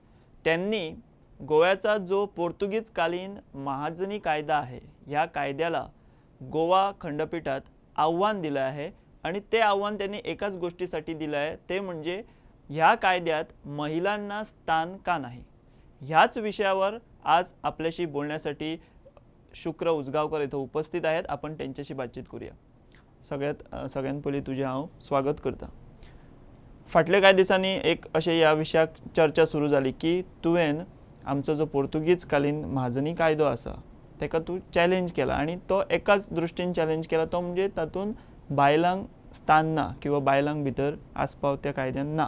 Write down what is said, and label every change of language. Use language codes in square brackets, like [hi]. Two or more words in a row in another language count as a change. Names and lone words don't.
[mr] त्यांनी गोव्याचा जो पोर्तुगीज कालीन महाजनी कायदा आहे ह्या कायद्याला गोवा खंडपीठात आव्हान दिलं आहे आणि ते आव्हान त्यांनी एकाच गोष्टीसाठी दिलं आहे, ते म्हणजे ह्या कायद्यात महिलांना स्थान का नाही. ह्याच विषयावर आज आपल्याशी बोलण्यासाठी शुक्र उसगावकर इथं उपस्थित आहेत. आपण त्यांच्याशी बातचीत करूया. [kok] सगळ्यात पयलीं तुझे हांव स्वागत करता. फाटल्या कांय दिसांनी एक अशें ह्या विशयाक चर्चा सुरू जाली की तुवें आमचो जो पोर्तुगीज कालीन महाजनी कायदो आसा तेका तूं चॅलेंज केला आणि तो एकाच दृश्टीन चॅलेंज केला, तो म्हणजे तातूंत बायलांक स्थान ना किंवा बायलांक भितर आस्पाव त्या कायद्यान ना.